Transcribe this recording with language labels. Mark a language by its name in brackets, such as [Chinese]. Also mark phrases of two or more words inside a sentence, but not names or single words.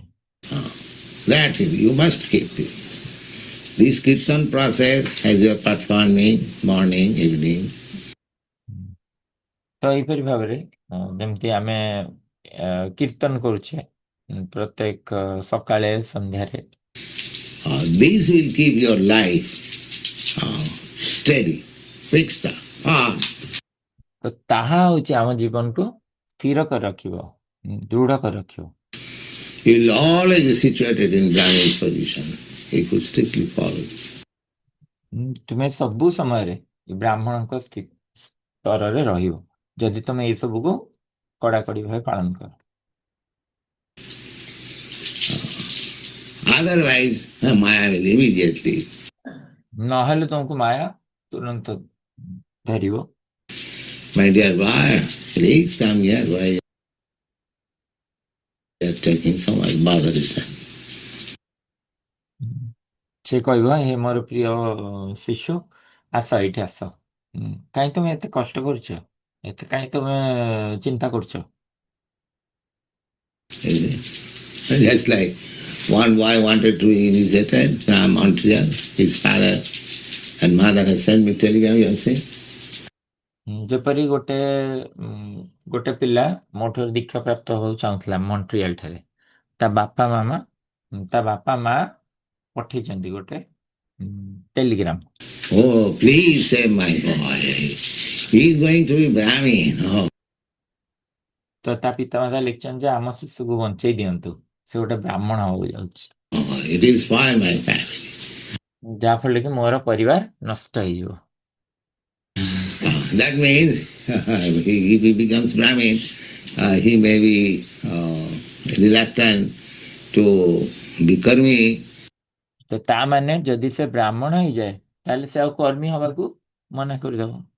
[English] That is, you must keep this. This kirtan process as you are performing morning, evening. [Odia] ତ ଏଇପରି ଭାବରେ ଯେମିତି ଆମେ କୀର୍ତ୍ତନ କରୁଛେ ପ୍ରତ୍ୟେକ ସକାଳେ ସନ୍ଧ୍ୟାରେ, [English] This will keep your life steady, fixed up, firm. [Odia] ତ ତାହା ହଉଛି ଆମ ଜୀବନକୁ ସ୍ଥିର କରି ରଖିବ, ଦୃଢ କରି ରଖିବ। [English] You will always be situated in Brahminic position if you strictly follow this. [Odia] ତୁମେ ସବୁ ସମୟରେ ବ୍ରାହ୍ମଣଙ୍କ ସ୍ତରରେ ରହିବ ଯଦି ତମେ ଏସବୁକୁ କଡାକଡି ଭାବେ ପାଳନ କର। [English] Otherwise, Maya will immediately. [Odia] ନହେଲେ ତମକୁ ମାୟା ତୁରନ୍ତ ଧରିବ। [English] My dear boy, please come here. Why you are taking so much bother yourself? [Odia] ସେ କହିବ, ହେ ମୋର ପ୍ରିୟ ଶିଶୁ, ଆସ ଏଇଠି ଆସ, କାହିଁ ତମେ ଏତେ କଷ୍ଟ କରୁଛ, ଏତେ କାହିଁ ତମେ ଚିନ୍ତା କରୁଛ। [English] Just like one boy wanted to be initiated from Montreal, his father and mother has sent me telegram, you have seen? [Odia] ଯେପରି ଗୋଟେ ପିଲା ମୋଠାରୁ ଦୀକ୍ଷା ପ୍ରାପ୍ତ ହେବାକୁ ଚାହୁଁଥିଲା ମଣ୍ଟ୍ରିଆଲ ଠାରେ, ତା ବାପା ମା ପଠେଇଛନ୍ତି ଗୋଟେ ଟେଲିଗ୍ରାମ। [English] Oh, please save my boy. He is going to be Brahmin. Oh. [Odia] ତ ତା ପିତାମାତା ଲେଖିଛନ୍ତି ଯେ ଆମ ଶିଶୁକୁ ବଞ୍ଚେଇ ଦିଅନ୍ତୁ, ସେ ଗୋଟେ ବ୍ରାହ୍ମଣ ହବାକୁ ଯାଉଛି। [English] Oh, it will spoil my family. [Odia] ଯାହାଫଳରେ କି ମୋର ପରିବାର ନଷ୍ଟ ହେଇଯିବ। [English] That means if he becomes Brahmin, he may be reluctant to be karmi. [Odia] ତ ତା ମାନେ ଯଦି ସେ ବ୍ରାହ୍ମଣ ହେଇଯାଏ ତାହେଲେ ସେ ଆଉ କର୍ମୀ ହବାକୁ ମନା କରିଦେବ।